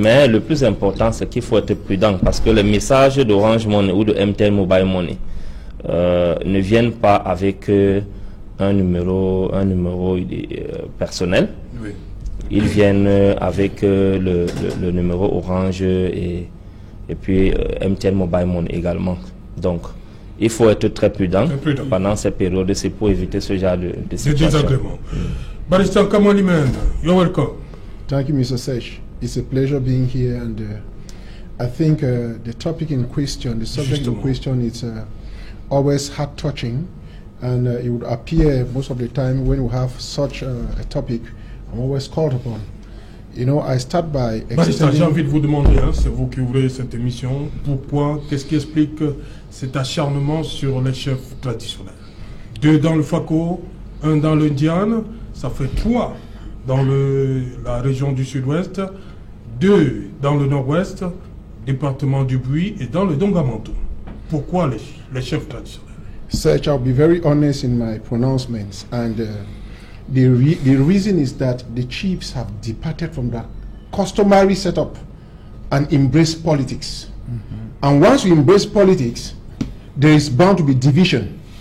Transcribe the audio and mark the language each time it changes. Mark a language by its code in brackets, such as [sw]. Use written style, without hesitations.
[fr] Mais le plus important, c'est qu'il faut être prudent parce que les messages d'Orange Money ou de MTN Mobile Money ne viennent pas avec un numéro personnel. Oui. Ils viennent avec le numéro Orange et puis MTN Mobile Money également. Donc, il faut être très prudent pendant ces périodes, c'est pour éviter ce genre de situation. [en] Barrister Kamalimen, you're welcome. Thank you, Mr. Sesh. It's a pleasure being here, and I think the topic in question, the subject in question, it's always heart-touching, and it would appear most of the time when we have such a topic, I'm always called upon. You know, I start by [fr] J'ai envie de vous demander, hein, c'est vous qui ouvrez cette émission, pourquoi, qu'est-ce qui explique cet acharnement sur les chefs traditionnels? 2 dans le Fako, 1 dans le Diane, ça fait 3 dans la région du Sud-Ouest, 2 dans le Nord-Ouest, département du Buy, et dans le Dongamanto. Pourquoi les chefs traditionnels? [en] Serge, I'll be very honest in my pronouncements, and the reason is that the chiefs have departed from that customary setup and embraced politics. And once you embrace politics, there is bound to be division.